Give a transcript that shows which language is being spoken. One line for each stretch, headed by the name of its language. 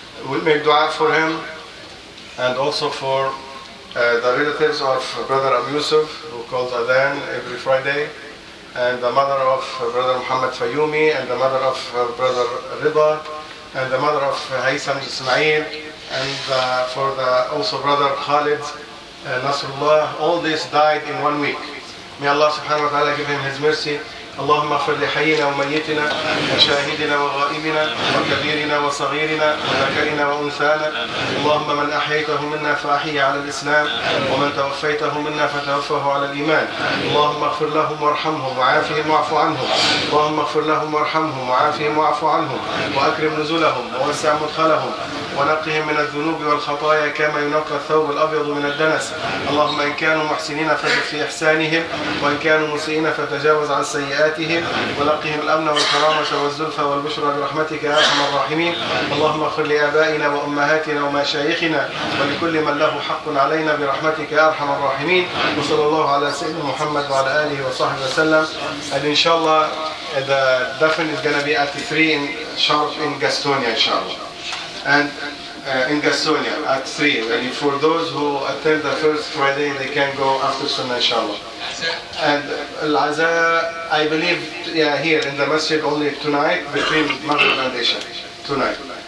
English: We make dua for him. And also for the relatives of Brother Abu Yusuf, who calls Adhan every Friday, and the mother of Brother Muhammad Fayumi, and the mother of Brother Rida, and the mother of Haysam Ismail, and for the also Brother Khalid Nasrullah. All these died in 1 week. May Allah subhanahu wa ta'ala give him his mercy.
Arabic: اللهم اغفر لحينا وميتنا وشاهدنا وغائبنا وكبيرنا وصغيرنا وذكرنا وانثانا. اللهم من احييته منا فاحيه على الاسلام، ومن توفيته منا فتوفه على الايمان. اللهم اغفر لهم وارحمهم وعافهم واعف عنهم. اللهم اغفر لهم وارحمهم وعافهم واعف عنهم، واكرم نزلهم ووسع مدخلهم، ونقهم من الذنوب والخطايا كما ينقى الثوب الابيض من الدنس. اللهم ان كانوا محسنين فزد في احسانهم، وان كانوا مسيئين فتجاوز عن سيئاتهم ولقهم الأمن والكرامة والزلفة والبشرى برحمتك يا أرحم الراحمين. اللهم اغفر لآبائنا وأمهاتنا ومشايخنا ولكل من له حق علينا برحمتك يا أرحم الراحمين. وصلى الله على سيدنا محمد وعلى آله وصحبه وسلم.
English: And إن شاء الله the dolphin is gonna be at the 3 in sharp in Gastonia إن شاء الله. And in Gastonia at 3. And for those who attend the first Friday they can go after Sunnah إن شاء الله. And Al-Aza, I believe, yeah, here in the masjid only tonight between Maghrib and Isha, tonight.